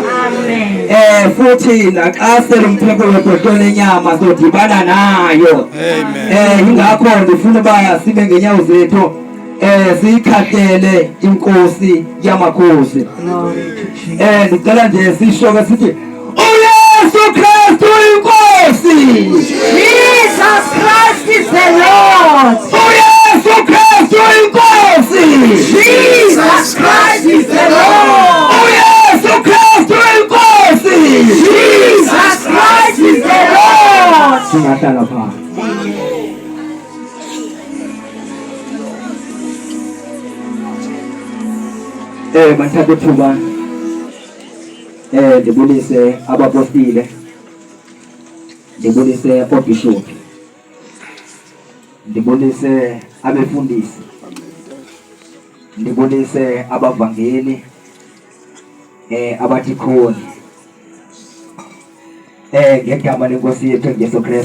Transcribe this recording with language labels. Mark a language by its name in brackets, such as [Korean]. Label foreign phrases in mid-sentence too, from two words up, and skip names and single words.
[Xhosa] Futhi naxa selompheko webhodlo lenyama sodibana nayo. Ingakho ndifuna uba sibe ngenyawo zethu siyikhahlele inkosi yamakhosi. Ndicela nje sishoke sithi uYesu Kristu inkosi. [English] Jesus Christ is the Lord. [Xhosa] uYesu Kristu inkosi. [English] Jesus Christ is the Lord. [Xhosa] uYesu Kristu inkosi. [English] Jesus Christ is the Lord. [Xhosa] Singahlala phansi. Bathatha ithuba ndibulise abapostile, ndibulise obishop, ndibulise abefundisi, ndibulise abavangeli, abathikoni, ngegama lenkosi yethu Jesu Kristu.